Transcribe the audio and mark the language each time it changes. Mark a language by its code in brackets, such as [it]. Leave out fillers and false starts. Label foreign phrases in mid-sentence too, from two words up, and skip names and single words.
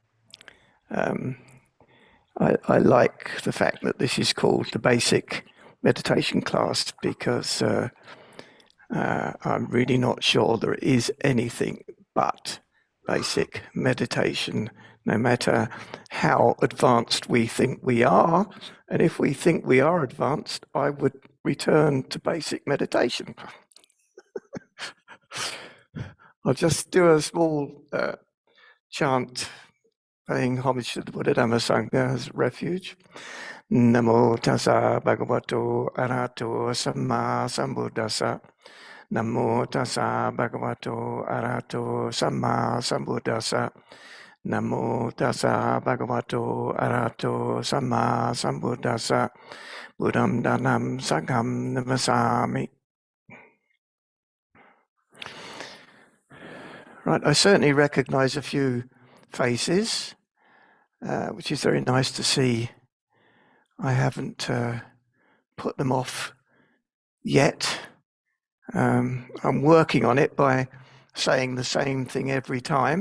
[en] I like the fact that this is called the basic meditation class, because I'm really not sure there is anything but basic meditation, no matter how advanced we think we are. And if we think we are advanced, I would return to basic meditation. I'll just do a small chant, paying homage to the Buddha Dhamma Sangha as refuge. [pi] Namo tassa bhagavato arahato samma sambuddhassa. Namo tassa bhagavato arahato samma sambuddhassa. Namo tassa bhagavato arahato samma sambuddhassa. Buddham dhanam sangham namasami. [en] Right, I certainly recognize a few faces, which is very nice to see. I haven't put them off yet. I'm working on it by saying the same thing every time.